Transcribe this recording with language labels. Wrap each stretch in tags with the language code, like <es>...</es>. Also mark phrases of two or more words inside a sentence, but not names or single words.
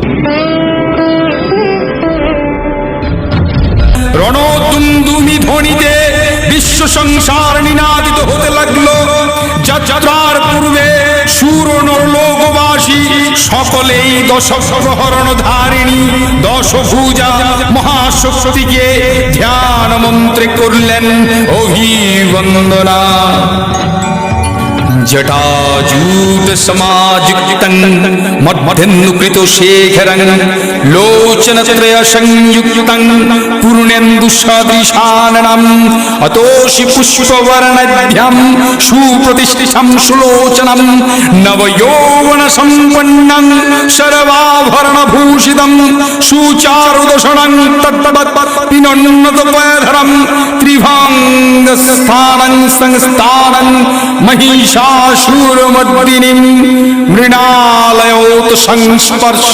<bn>রণদুন্দুমি ধ্বনিতে বিশ্ব সংসার নিনাদিত হতে লাগলো। যাত্রার পূর্বে সুর নরলোকবাসী সকলেই দশগ্রহরণ ধারিণী দশভুজা মহাশক্তিকে ধ্যান মন্ত্রে করলেন অভিবন্দনা।</bn> <sa>জটাজূট সমাযুক্তং মধ্যেন্দুকৃত শেখরং লোচনত্রয় সংযুক্তং পূর্ণে পূর্ণেন্দু সদৃশাননম অতোষি পুষ্পবর্ণাঢ্যম সুপ্রতিষ্ঠিতম সুলোচনম নবযৌবন সম্পন্নং সর্বাভরণভূষিতম সুচারুদশনং তদ্বৎ পিনন্নত পয়ধরম ত্রিভঙ্গস্থানং সংস্থানং মহিষাসুরমর্দিনীম মৃণালয়োত সংস্পর্শ</sa>